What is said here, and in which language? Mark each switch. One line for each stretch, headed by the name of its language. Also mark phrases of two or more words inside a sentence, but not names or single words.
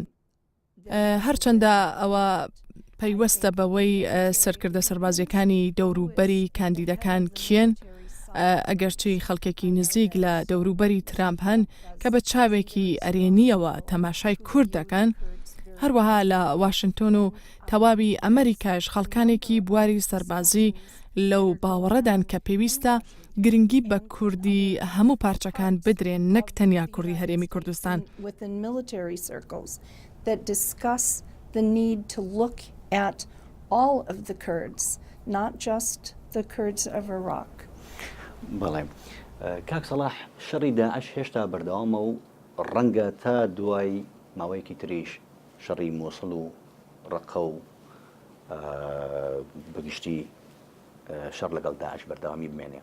Central Kurdish: هەرچەندە ئەوە پەیوەستە بەوەی سەرکردە سەربازیەکانی دەوروبەری کاندیدەکان کێن ئەگەرچی خەڵکێکی نزیک لە دەوروبەری ترامپ هەن کە بە چاوێکی ئەرێنیەوە تەماشای کورد دەکەن. هەروەها لە واشنگتۆن و تەواوی ئەمریکاش خەڵکانێکی بواری سەربازی لەو باوەڕەدان کە پێویستە گرنگی بە کوردی هەموو پارچەکان بدرێن نەک تەنیا کوڕی هەرێمی کوردستان.
English: That discuss the need to look at all of the Kurds, not just the Kurds of Iraq.
Central Kurdish: بەڵێ کاک سەلاح شەڕی داعش هێشتا بەردەوامە و ڕەنگە تا دوای ماوەیەکی تریش شەڕی مۆسڵ و ڕەقە و بەگشتی شەڕ لەگەڵ داعش بەردەوامی بمێنێ.